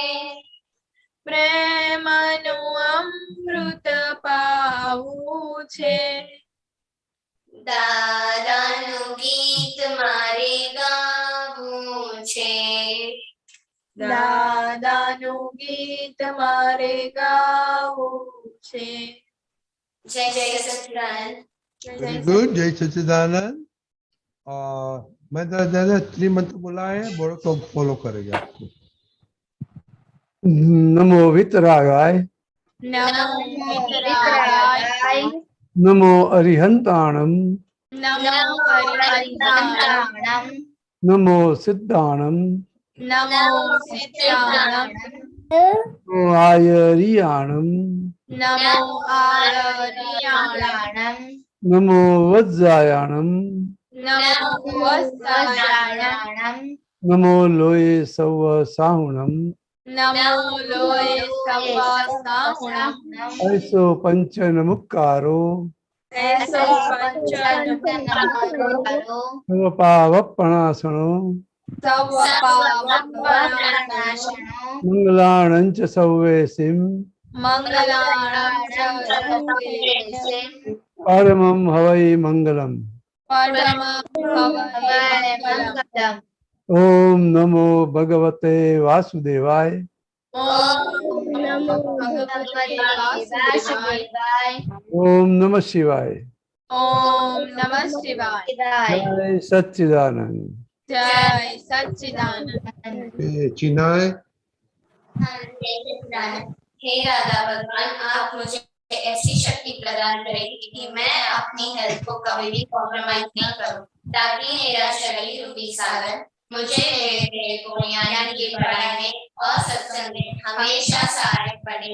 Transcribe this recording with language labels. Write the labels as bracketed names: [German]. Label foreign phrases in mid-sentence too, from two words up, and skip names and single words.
[Gujarati] પ્રેમનું અમૃત પાવું છે, દાદાનું ગીત મારે ગાવું છે, દાદાનું બધાનું ગીત મારે ગાવું છે. [Hindi] जय जय सच्चिदानंद. [English] very good. [Hindi] जय सच्चिदानंद. मैं दादा त्रिमंत्र बोला है, बोलो तो फॉलो करेगा आपको. [Prakrit languages] नमो वितरागाय, નમો વિતરાગાય, नमो अरिहंताणम, નમો હરિહંતાણમ, नमो सिद्धाणम, નમો સિદ્ધાણમ, नमो आयरियाणम, નમો આયરિયાણમ, नमो वज्रायाणम, નમો વત્સાયાણમ, नमो लोये सव साहुणम, નમો લોય સવાસાહુણમ, ऐसो पंचन मुक्कारो, એસો પંચનમુક્કારો, सर्व पावपणासनो, સવ પાવપનાશનો, मंगलाणंच सव्वेसिम, મંગલાણં ચ સર્વેષાં, परमं हवै मंगलम. પરમં ભવૈ મંગલम्. [Sanskrit] ओम नमो भगवते वासुदेवाय, ઓમ નમો ભગવતે વાસુદેવાય. ओम नमः शिवाय. ઓમ નમઃ શિવાય. [Hindi] जय सच्चिदानंद. જય સચ્ચિદાનંદ. चिनाय. हाँ, जय सच्चिदानंद. हे राधा भगवान, आप मुझे ऐसी शक्ति प्रदान करें कि मैं अपनी हेल्थ को कभी भी कॉम्प्रोमाइज नहीं करूं, ताकि मेरा शरीर रूपी साधन मुझे मेरे को यानी की पढ़ाई में और सत्संग में हमेशा सहायक बने.